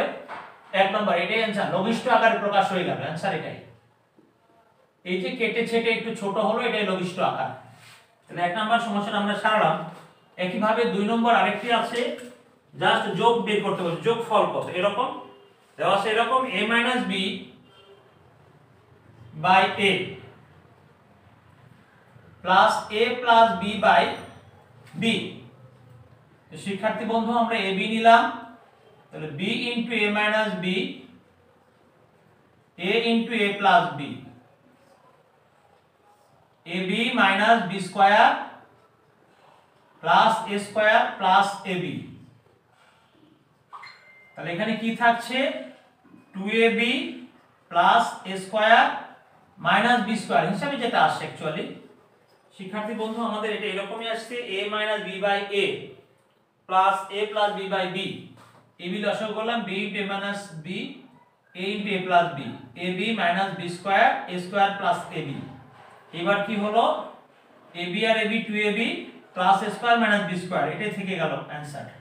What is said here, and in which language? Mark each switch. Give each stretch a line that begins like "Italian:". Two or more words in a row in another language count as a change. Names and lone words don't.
Bangla: 1 নম্বর এটাই অ্যানসার, লঘিষ্ঠ আকারে প্রকাশ হয়ে গেল, অ্যানসার এটাই। এই যে কেটে ছেটে একটু ছোট হলো, এটাই লঘিষ্ঠ আকার। তাহলে 1 নম্বর সমস্যাটা আমরা সারলাম। একই ভাবে 2 নম্বর আরেকটি আছে, জাস্ট যোগ বের করতে হবে, যোগফল কত এরকম দেওয়া আছে, এরকম
English: a - b by a plus a plus b by b.
Bangla: তো শিক্ষার্থী বন্ধু আমরা ab নিলাম, তাহলে
English: b into a minus b, a into a plus b, ab minus b square plus a square plus ab।
Bangla: তাহলে এখানে কি থাকছে?
English: 2ab plus a square minus b square
Bangla: হিসাবে যেটা আসছে। অ্যাকচুয়ালি শিক্ষার্থী বন্ধু আমাদের এটা এরকমই আসছে,
English: a minus b by a plus a plus b by b।
Bangla: ab লসাগু করলাম,
English: b into a minus b, a into a plus b, ab minus b square a square plus ab।
Bangla: এবার কি হলো? ab আর ab
English: 2ab plus a square minus b square,
Bangla: এটাই থেকে গেল অ্যানসার।